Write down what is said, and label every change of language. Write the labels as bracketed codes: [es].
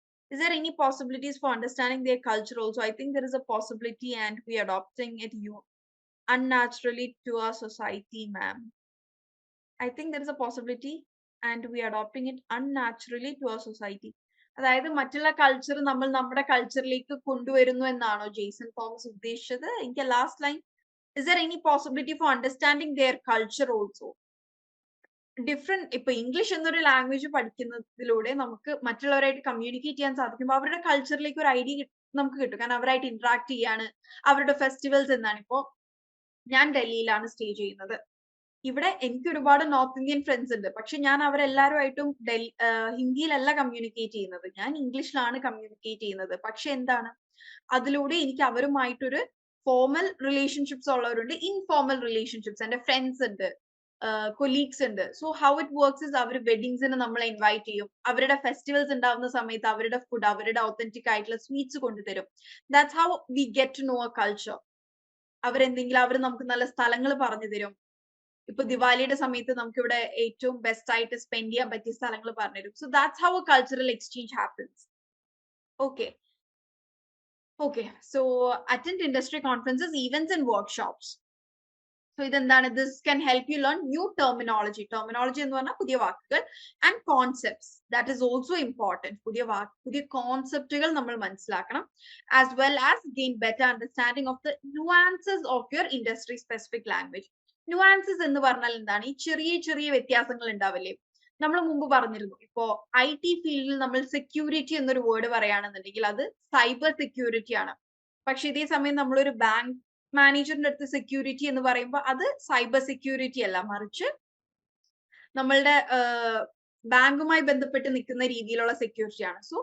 [en] Is there any possibilities for understanding their culture also? I think there is a possibility and we are adopting it unnaturally to our society, ma'am. I think there is a possibility and we are adopting it unnaturally to our society. [ml] അതായത് മറ്റുള്ള culture നമ്മൾ നമ്മുടെ കൾച്ചറിലേക്ക് കൊണ്ടുവരുന്നു എന്നാണോ Jason Thomas ഉദ്ദേശിച്ചത്? [en] എനിക്ക് last line, is there any possibility for understanding their culture also? [ml] Different ഇപ്പൊ English എന്നൊരു ലാംഗ്വേജ് പഠിക്കുന്നതിലൂടെ നമുക്ക് മറ്റുള്ളവരായിട്ട് കമ്മ്യൂണിക്കേറ്റ് ചെയ്യാൻ സാധിക്കുമ്പോൾ അവരുടെ കൾച്ചറിലേക്ക് ഒരു ഐഡിയ നമുക്ക് കിട്ടും. കാരണം അവരായിട്ട് ഇന്ററാക്ട് ചെയ്യാണ്. അവരുടെ ഫെസ്റ്റിവൽസ് എന്താണ്. ഇപ്പോ ഞാൻ ഡൽഹിയിലാണ് സ്റ്റേ ചെയ്യുന്നത്. ഇവിടെ എനിക്ക് ഒരുപാട് നോർത്ത് ഇന്ത്യൻ ഫ്രണ്ട്സ് ഉണ്ട്. പക്ഷെ ഞാൻ അവരെല്ലാവരുമായിട്ടും ഹിന്ദിയിലല്ല കമ്മ്യൂണിക്കേറ്റ് ചെയ്യുന്നത്, ഞാൻ ഇംഗ്ലീഷിലാണ് കമ്മ്യൂണിക്കേറ്റ് ചെയ്യുന്നത്. പക്ഷെ എന്താണ്, അതിലൂടെ എനിക്ക് അവരുമായിട്ടൊരു ഫോർമൽ റിലേഷൻഷിപ്സ് ഉള്ളവരുണ്ട്, ഇൻഫോർമൽ റിലേഷൻഷിപ്സ്. എന്റെ ഫ്രണ്ട്സ് ഉണ്ട്, കൊലീഗ്സ് ഉണ്ട്. [en] so how it works is [ml] our വെഡിങ്സിന് നമ്മളെ ഇൻവൈറ്റ് ചെയ്യും. അവരുടെ ഫെസ്റ്റിവൽസ് ഉണ്ടാവുന്ന സമയത്ത് അവരുടെ ഫുഡ്, അവരുടെ ഒത്തന്റിക് ആയിട്ടുള്ള sweets കൊണ്ടുതരും. [en] That's how we get to know a culture. [ml] അവർ നമുക്ക് നല്ല സ്ഥലങ്ങൾ പറഞ്ഞു തരും. ഇപ്പൊ ദിവാലിയുടെ സമയത്ത് നമുക്ക് ഇവിടെ ഏറ്റവും ബെസ്റ്റ് ആയിട്ട് സ്പെൻഡ് ചെയ്യാൻ പറ്റിയ സ്ഥലങ്ങൾ പറഞ്ഞുതരും. [en] So that's how a cultural exchange happens. Okay, so attend industry conferences, events and workshops. So [ml] ഇതെന്താണ്, [en] this can help you learn new terminology. Terminology [ml] എന്ന് പറഞ്ഞാൽ പുതിയ വാക്കുകൾ, [en] and concepts. That is also important. [ml] പുതിയ കോൺസെപ്റ്റുകൾ നമ്മൾ മനസ്സിലാക്കണം. [en] As well as gain better understanding of the nuances of your industry specific language. [ml] Nuances എന്ന് പറഞ്ഞാൽ എന്താണ്, ഈ ചെറിയ ചെറിയ വ്യത്യാസങ്ങൾ ഉണ്ടാവില്ലേ. നമ്മൾ മുമ്പ് പറഞ്ഞിരുന്നു, ഇപ്പോ IT ഫീൽഡിൽ നമ്മൾ സെക്യൂരിറ്റി എന്നൊരു വേർഡ് പറയുകയാണെന്നുണ്ടെങ്കിൽ അത് സൈബർ സെക്യൂരിറ്റി ആണ്. പക്ഷെ ഇതേ സമയം നമ്മളൊരു ബാങ്ക് മാനേജറിന്റെ അടുത്ത് സെക്യൂരിറ്റി എന്ന് പറയുമ്പോൾ അത് സൈബർ സെക്യൂരിറ്റി അല്ല, മറിച്ച് നമ്മളുടെ ബാങ്കുമായി ബന്ധപ്പെട്ട് നിൽക്കുന്ന രീതിയിലുള്ള സെക്യൂരിറ്റി ആണ്.